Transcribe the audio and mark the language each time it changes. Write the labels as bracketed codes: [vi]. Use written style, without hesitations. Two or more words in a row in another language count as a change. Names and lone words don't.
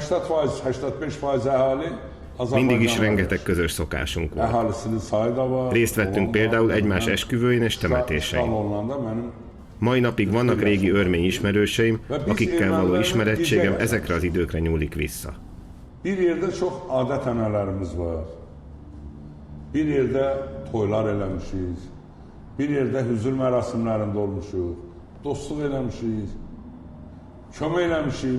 [hu] Mindig is rengeteg közös szokásunk volt. Részt vettünk például egymás esküvőin és temetésein. Mai napig vannak régi örmény ismerőseim, akikkel való ismerettségem ezekre az időkre nyúlik vissza. [az] Bir yerdə çox adət-ənənələrimiz var. Bir yerdə toylar eləmişik. Bir yerdə hüzür mərasimlərində olmuşuq. Dostluq eləmişik. Kömək eləmişik.